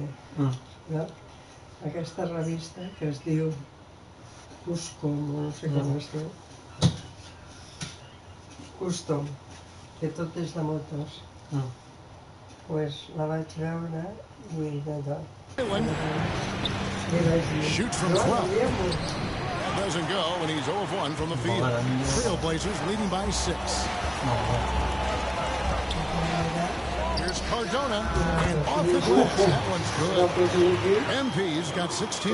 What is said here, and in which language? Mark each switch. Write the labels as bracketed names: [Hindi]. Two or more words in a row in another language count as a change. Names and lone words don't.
[Catalan] Aquesta revista que es diu Cuscom, no sé com es diu. Custom, que tot és de motos. Pues la vaig veure i d'allò. [English] Shoots from 12. That doesn't go, and he's 0 of 1 from the field. Trailblazers leading by 6. Here's Cardona, and off the glass. That one's good. MP's got 16.